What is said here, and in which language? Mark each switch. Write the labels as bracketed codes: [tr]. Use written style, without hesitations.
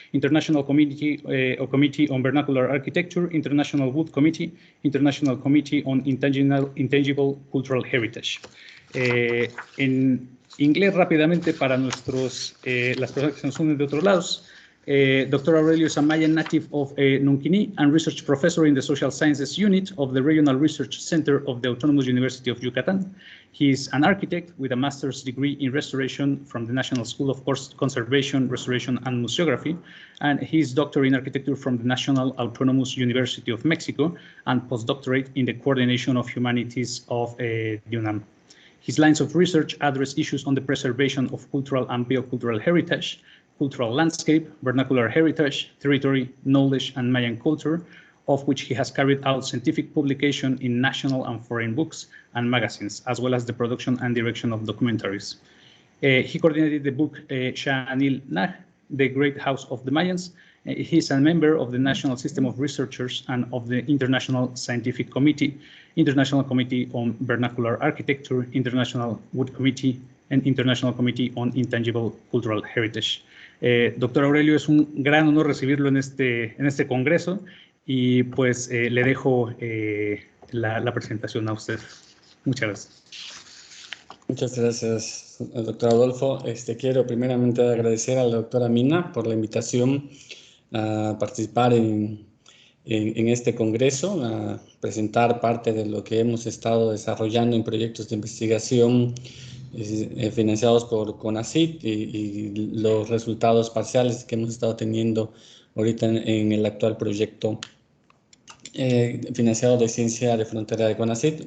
[en] International Committee on Vernacular Architecture, International Wood Committee, International Committee on Intangible Cultural Heritage. [es] En inglés, rápidamente, para las personas que se nos unen de otros lados. [en] Dr. Aurelio is a Mayan native of Nunquini and research professor in the Social Sciences Unit of the Regional Research Center of the Autonomous University of Yucatan. He is an architect with a master's degree in restoration from the National School of Conservation, Restoration, and Museography, and his doctorate in architecture from the National Autonomous University of Mexico, and postdoctorate in the Coordination of Humanities of UNAM. His lines of research address issues on the preservation of cultural and biocultural heritage, cultural landscape, vernacular heritage, territory, knowledge, and Mayan culture, of which he has carried out scientific publication in national and foreign books and magazines, as well as the production and direction of documentaries. He coordinated the book Shah Anil Nah, The Great House of the Mayans. He is a member of the National System of Researchers and of the International Scientific Committee, International Committee on Vernacular Architecture, International Wood Committee, and International Committee on Intangible Cultural Heritage. [es] Doctor Aurelio, es un gran honor recibirlo en este congreso y pues le dejo la presentación a usted. Muchas gracias. Muchas gracias, doctor Adolfo. Quiero primeramente agradecer a la doctora Mina por la invitación a participar en este congreso, a presentar parte de lo que hemos estado desarrollando en proyectos de investigación financiados por CONACYT y los resultados parciales que hemos estado teniendo ahorita en el actual proyecto financiado de Ciencia de Frontera de CONACYT.